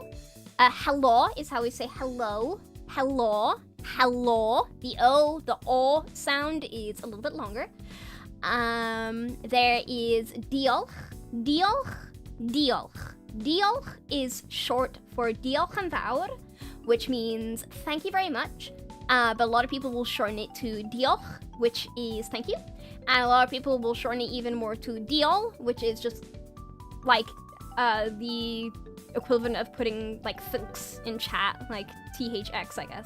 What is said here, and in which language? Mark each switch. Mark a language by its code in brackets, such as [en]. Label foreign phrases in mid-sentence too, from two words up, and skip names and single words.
[en] Hello is how we say hello. Hello. Hello. The O sound is a little bit longer. There is diolch. Diolch. Diolch. Diolch is short for [cy] diolch yn fawr, [en] which means thank you very much. But a lot of people will shorten it to diolch, which is thank you. And a lot of people will shorten it even more to diol, which is just like the equivalent of putting like thanks in chat, like THX, I guess.